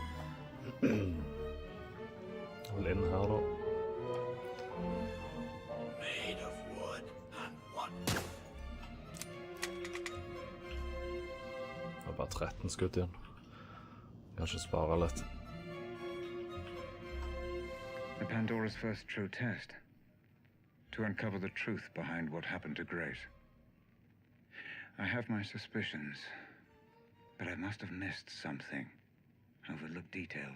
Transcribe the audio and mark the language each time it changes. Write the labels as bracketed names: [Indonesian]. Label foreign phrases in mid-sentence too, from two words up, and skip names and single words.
[Norwegian] Vel inn her da. [English] Made of wood and what? [Norwegian] Det var bare 13 skudd igjen. Kanskje spare litt. [English] The Pandora's first true test. To uncover the truth behind what happened to Grace. I have my suspicions, but I must have missed something. Overlooked details.